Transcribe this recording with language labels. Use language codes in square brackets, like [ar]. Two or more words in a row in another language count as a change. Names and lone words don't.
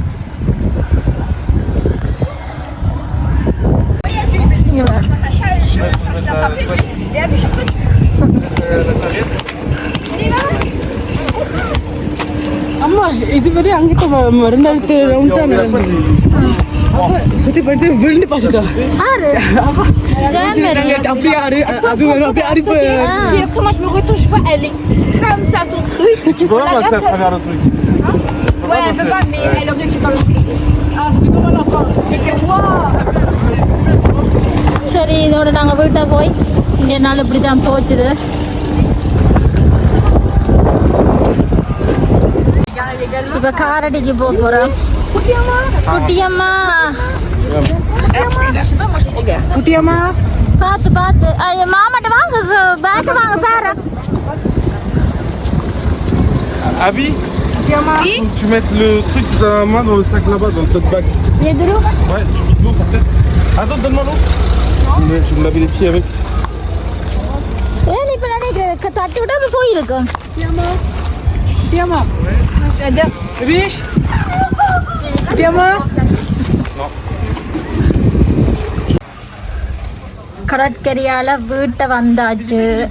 [ta] அம்மா இதுவரை அங்கிட்ட 2 ரவுண்ட் தான் சுத்தி போயிட்டு விழுந்து பார்த்துட்டா அப்படியே அது அப்படியே அடி போய் [fr] Puis après, moi, je me retourne, je vois, elle est comme ça, son truc. Tu peux pas passer à travers le truc. Ouais, elle peut pas, mais elle aurait pu dans l'autre côté. ah c'était comme à la fin C'était waouh! [ta] சரி இதோட நாங்கள் வீட்டை போய் இங்கே நாள் இப்படி தான் போச்சுது. இப்போ காரடிக்கு போக போகிறோம். குட்டியம்மா குட்டியம்மா பார்த்து பார்த்து மாமாட்ட வாங்க பேக்க வாங்க பேர. [fr] Abby, tu mets le truc de ta main dans le sac là-bas, dans le [en] tote bag. [fr] Il y a de l'eau? Ouais, tu veux de l'eau pour tête. Attends, donne-moi l'eau. Je vais me laver les pieds avec. [ta] ஏன் இப்போ நினைக்கிறேன் தட்டு விட்டா போயிருக்கும். குட்டியம்மா விவேஷ் குட்டியம்மா கடற்கரையால் வீட்டை வந்தாச்சு.